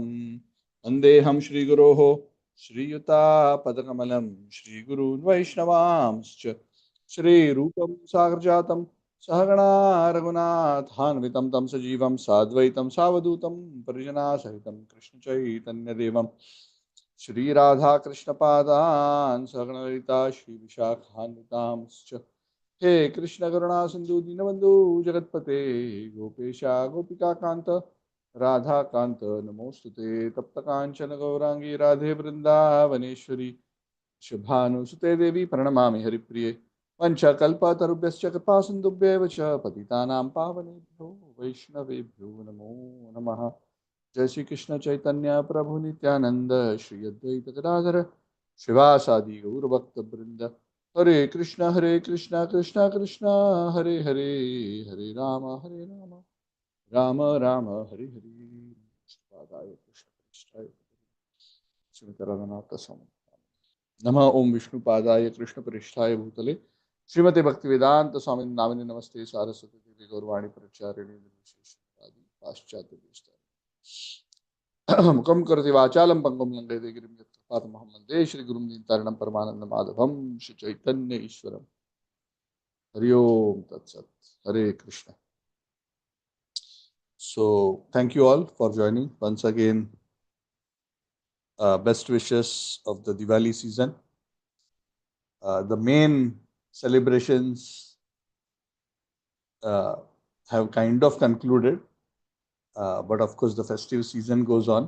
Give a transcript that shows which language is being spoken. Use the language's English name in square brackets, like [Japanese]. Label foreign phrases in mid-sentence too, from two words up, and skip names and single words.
[Sanskrit] वन्देऽहं श्रीगुरोः श्रीयुतापदकमलं श्रीगुरून् वैष्णवांश्च श्रीरूपं साग्रजातं सहगणा रघुनाथान्वितं तं सजीवं साद्वैतं सावधूतं परिजनासहितं कृष्णचैतन्यदेवं श्री राधा कृष्ण पादान सगणलिता श्री विशाखान्वितांश्च हे कृष्ण करुणा सिंधु दीनबंधु जगतपते गोपेशा गोपिका कांत राधा कांत नमोस्तुते तप्त कांचन गौरांगी राधे वृंदावनेश्वरी शुभानुसुते देवी प्रणमामि हरिप्रिये पंचकल्पतरुभ्यश्च कृपा सिन्धुभ्येव च पतितानां पावनेभ्यो वैष्णवेभ्यो नमो नमः। [Bangla] জয় শ্রী কৃষ্ণ চৈতন্য প্রভু নিত্যানন্দ শ্রী অদ্বৈত গদাধর শিবাসাদি গৌর ভক্ত বৃন্দ [Sanskrit] हरे कृष्ण कृष्ण कृष्ण हरे हरे हरे राम राम राम हरे हरे। पादाय कृष्ण पृष्ठाय श्रीमते रघुनाथ स्वामी नमः। ओम विष्णु पादाय कृष्ण पृष्ठाय भूतले श्रीमते भक्ति वेदांत स्वामी नामिने नमस्ते सारस्वती देवी गौरवाणी प्रचारिणी निर्विशेष पाश्चात्य मुखम करति वाचालम पंगुम लंघयते गिरिं यत्कृपातमहं वन्दे श्रीगुरुं दीनतारिणं परमानन्दमाधवं श्री चैतन्य ईश्वरं। हरि ओम तत्सत। हरे कृष्ण। [English] So thank you all for joining once again. Best wishes of the Diwali season. The main celebrations uh, have kind of concluded, but of course the festive season goes on.